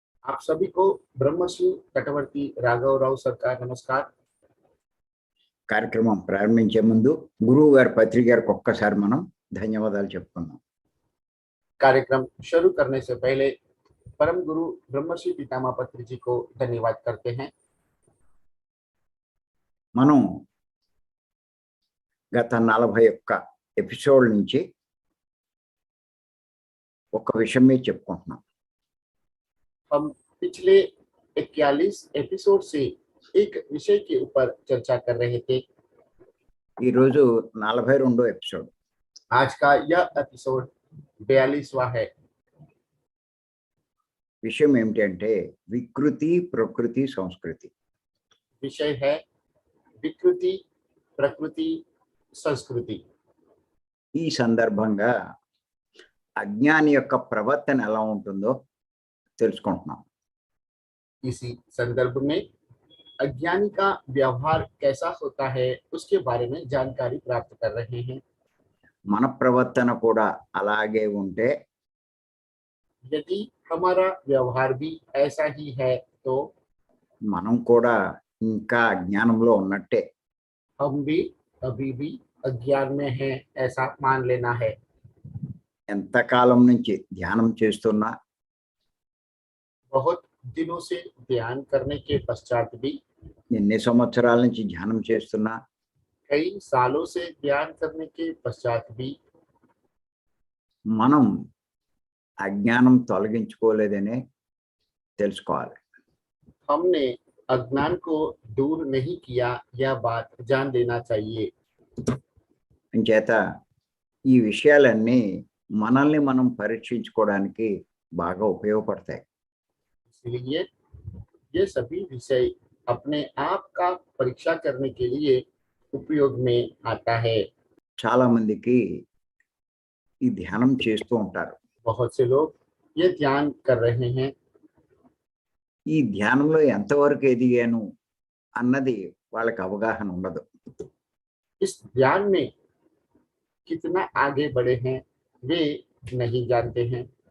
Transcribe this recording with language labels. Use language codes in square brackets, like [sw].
[hi] आप सभी को ब्रह्मश्री तटवर्ती राघव राव सरकार नमस्कार। [te] కార్యక్రమం ప్రారంభించే ముందు గురువు గారి పత్రిక గారికి ఒక్కసారి మనం ధన్యవాదాలు చెప్పుకుందాం. [hi] कार्यक्रम शुरू करने से पहले परम गुरु ब्रह्मश्री पितामह पत्री जी को धन्यवाद करते हैं। [te] మనం గత 41 ఎపిసోడ్ నుంచి ఒక విషయం మీద చెప్పుకుంటున్నాం. [hi] हम पिछले 41 एपिसोड से एक विषय के ऊपर चर्चा कर रहे थे। [te] ఈ రోజు 42వ ఎపిసోడ్. [hi] आज का यह एपिसोड 42वां है। [te] విషయం ఏమిటి అంటే వికృతి, ప్రకృతి, సంస్కృతి. [hi] विषय है विकृति, प्रकृति, संस्कृति। [te] ఈ సందర్భంగా అజ్ఞాని యొక్క ప్రవర్తన ఎలా ఉంటుందో తెలుసుకుంటున్నాం. [hi] इसी संदर्भ में अज्ञानी का व्यवहार कैसा होता है उसके बारे में जानकारी प्राप्त कर रहे हैं। [te] మన ప్రవర్తన కూడా అలాగే ఉంటే [hi] यदि हमारा व्यवहार भी ऐसा ही है तो [te] మనం కూడా ఇంకా అజ్ఞానంలో ఉన్నట్టే. [hi] हम भी अभी भी अज्ञान में हैं ऐसा मान लेना है। [te] ఎంతకాలం నుంచి ధ్యానం చేస్తున్నా [hi] बहुत दिनों से ध्यान करने के पश्चात भी, [te] ఎన్ని సంవత్సరాల నుంచి ధ్యానం చేస్తున్నా [hi] कई सालों से ध्यान करने के पश्चात भी [te] మనం అజ్ఞానం తొలగించుకోలేదనే తెలుసుకోవాలి. [hi] हमने अज्ञान को दूर नहीं किया, यह बात जान लेना चाहिए। [te] అంచేత ఈ విషయాలన్నీ మనల్ని మనం పరీక్షించుకోవడానికి బాగా ఉపయోగపడతాయి. [hi] इसलिए ये सभी विषय अपने आप का परीक्षा करने के लिए उपयोग में आता है। [te] చాలా మందికి ఈ ధ్యానం చేస్తూ ఉంటారు. [hi] बहुत से लोग ये ध्यान कर रहे हैं। [te] ఈ ధ్యానంలో ఎంతవరకు ఎదిగాను అన్నది వాళ్ళకి అవగాహన ఉండదు. [hi] इस ध्यान में कितना आगे बढ़े हैं वे नहीं जानते हैं।